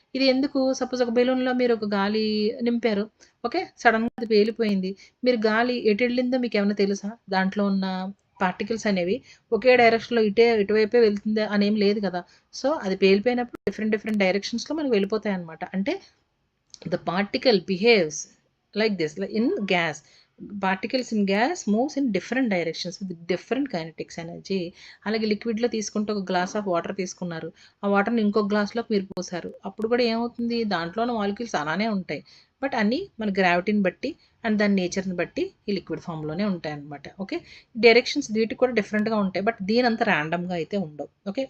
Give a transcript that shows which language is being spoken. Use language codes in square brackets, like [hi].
[te] ఇది ఎందుకు సపోజ్ ఒక బెలూన్లో మీరు ఒక గాలి నింపారు. ఓకే. సడన్గా అది పేలిపోయింది. మీరు గాలి ఎటు వెళ్ళిందో మీకు ఏమైనా తెలుసా? దాంట్లో ఉన్న పార్టికల్స్ అనేవి ఒకే డైరెక్షన్లో ఇటువైపే వెళ్తుంది అనేం లేదు కదా. సో అది పేలిపోయినప్పుడు డిఫరెంట్ డైరెక్షన్స్లో మనకి వెళ్ళిపోతాయి అనమాట. [en] అంటే the particle behaves like this, like in gas, particles in gas moves in different directions with different kinetics energy. [te] అలాగే లిక్విడ్లో తీసుకుంటే ఒక గ్లాస్ ఆఫ్ వాటర్ తీసుకున్నారు. ఆ వాటర్ని ఇంకో గ్లాస్లోకి మీరు పోసారు. అప్పుడు కూడా ఏమవుతుంది, దాంట్లో ఉన్న మాలిక్యూల్స్ అలానే ఉంటాయి. బట్ అన్నీ మన గ్రావిటీని బట్టి అండ్ దాని నేచర్ని బట్టి ఈ లిక్విడ్ ఫామ్లోనే ఉంటాయి అనమాట. ఓకే. డైరెక్షన్స్ వీటికి కూడా డిఫరెంట్గా ఉంటాయి. బట్ దీని అంత ర్యాండమ్గా అయితే ఉండవు. ఓకే.